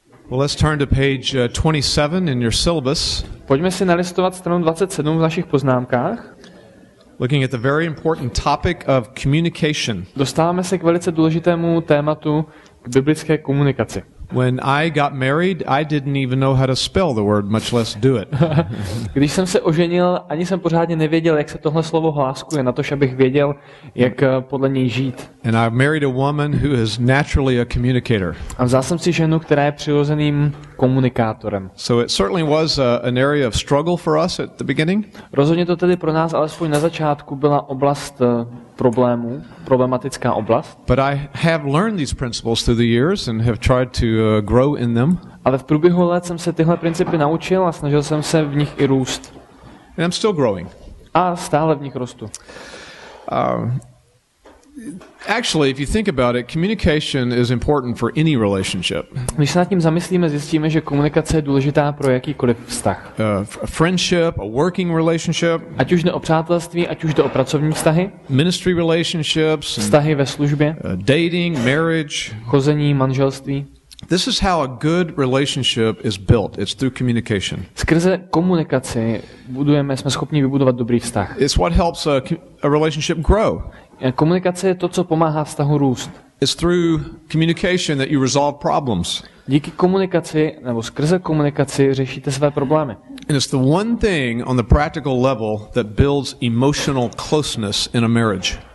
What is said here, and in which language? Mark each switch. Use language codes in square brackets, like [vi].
[en] Well, let's turn to page 27 in your syllabus. [cs] Pojďme si nalistovat stranu 27 v našich poznámkách. [en] Looking at the very important topic of communication. [cs] Dostáváme se k velice důležitému tématu, k biblické komunikaci. [en] When I got married, I didn't even know how to spell the word, much less do it. [cs] Když jsem se oženil, ani jsem pořádně nevěděl, jak se tohle slovo hláskuje, natož abych věděl, jak podle něj žít. [en] And I married a woman who is naturally a communicator. [cs] A vzal jsem si ženu, která je přirozeným komunikátorem. [en] So it certainly was an area of struggle for us at the beginning. [cs] Rozhodně to tedy pro nás alespoň na začátku byla oblast problémů, problematická oblast. [en] But I have learned these principles through the years and have tried to grow in them. [cs] Ale v průběhu let jsem se tyhle principy naučil a snažil jsem se v nich i růst. [en] And I'm still growing. [cs] A stále v nich rostu. [en] Actually, if you think about it, communication is important for any relationship. [cs] Když se nad tím zamyslíme, zjistíme, že komunikace je důležitá pro jakýkoliv vztah. [en] A friendship, a working relationship, [cs] Ať už jde o přátelství, ať už jde o pracovní vztahy, [en] ministry relationships, [cs] vztahy ve službě, [en] dating, marriage. [cs] chození, manželství. [en] This is how a good relationship is built. It's through communication. [cs] Skrze komunikaci jsme schopni vybudovat dobrý vztah. [en] It's what helps a relationship grow. [cs] Komunikace je to, co pomáhá vztahu růst. [en] It's through communication that you resolve problems. [cs] Díky komunikaci, nebo skrze komunikaci řešíte své problémy. [en] And it's the one thing on the practical level that builds emotional closeness in a marriage.